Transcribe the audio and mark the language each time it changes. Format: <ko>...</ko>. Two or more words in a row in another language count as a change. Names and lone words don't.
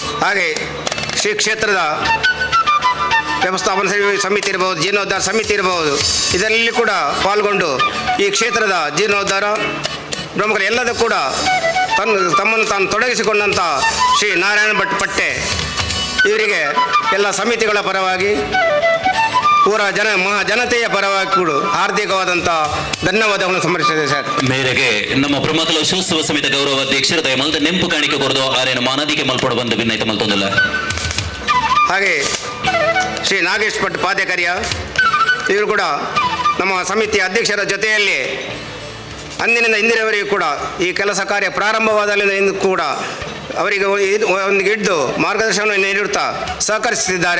<kn>ಹಾಗೆ ಶ್ರೀ ಕ್ಷೇತ್ರದ ವ್ಯವಸ್ಥಾಪನಾ ಸಮಿತಿ ಇರಬಹುದು, ಜೀರ್ಣೋದ್ಧಾರ ಸಮಿತಿ ಇರಬಹುದು, ಇದರಲ್ಲಿ ಕೂಡ ಪಾಲ್ಗೊಂಡು ಈ ಕ್ಷೇತ್ರದ ಜೀರ್ಣೋದ್ಧಾರ ಬ್ರಹ್ಮಕಲ ಎಲ್ಲದೂ ಕೂಡ ತಮ್ಮನ್ನು ತಾನು ತೊಡಗಿಸಿಕೊಂಡಂಥ ಶ್ರೀ ನಾರಾಯಣ ಭಟ್ ಪಟ್ಟೆ ಇವರಿಗೆ ಎಲ್ಲ ಸಮಿತಿಗಳ ಪರವಾಗಿ ಪೂರ ಜನತೆಯ ಪರವಾಗಿ ಕೂಡ ಹಾರ್ದಿಕವಾದಂಥ ಧನ್ಯವಾದಗಳನ್ನು ಸಮರ್ಪಿಸಿದೆ ಸರ್.</kn> <tcy>ಮೇರೆಗೆ ನಮ್ಮ ಬ್ರಹ್ಮಕಲ ಶಿವೋತ್ಸವ ಸಮಿತಿ ಗೌರವ ಅಧ್ಯಕ್ಷರು ದಯಮಲ್ದ ನೆಂಪು ಕಾಣಿಕೆ ಕೊಡದು ಆರೇನು ಮಾನದಿಗೆ ಮಲ್ಪಡ ಬಂದು ಭಿನ್ನೈತ ಮಲ್ತೊಂದಿಲ್ಲ.</tcy> <kn>ಹಾಗೆ ಶ್ರೀ ನಾಗೇಶ್ ಭಟ್ ಪಾದೆಕರಿಯ ಇವರು ಕೂಡ ನಮ್ಮ ಸಮಿತಿಯ ಅಧ್ಯಕ್ಷರ ಜೊತೆಯಲ್ಲಿ ಅಂದಿನಿಂದ ಇಂದಿನವರೆಗೂ ಕೂಡ ಈ ಕೆಲಸ ಕಾರ್ಯ ಪ್ರಾರಂಭವಾದಲ್ಲಿಂದ ಕೂಡ ಅವರಿಗೆ ಒಂದು ಹಿಡಿದು ಮಾರ್ಗದರ್ಶನವನ್ನು ನೀಡುತ್ತಾ ಸಹಕರಿಸುತ್ತಿದ್ದಾರೆ.</kn>